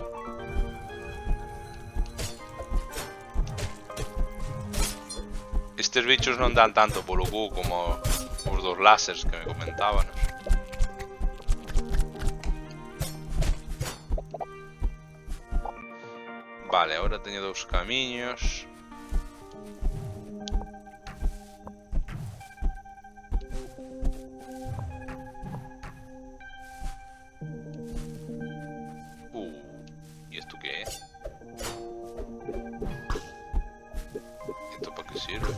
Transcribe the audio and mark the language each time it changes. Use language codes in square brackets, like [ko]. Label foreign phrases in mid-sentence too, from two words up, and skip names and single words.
[gl] Estes bichos non dan tanto polo cu como os dos lásers que me comentaban. Vale, agora teño dous camiños. [es] ¿Y esto qué es? ¿Esto para qué sirve?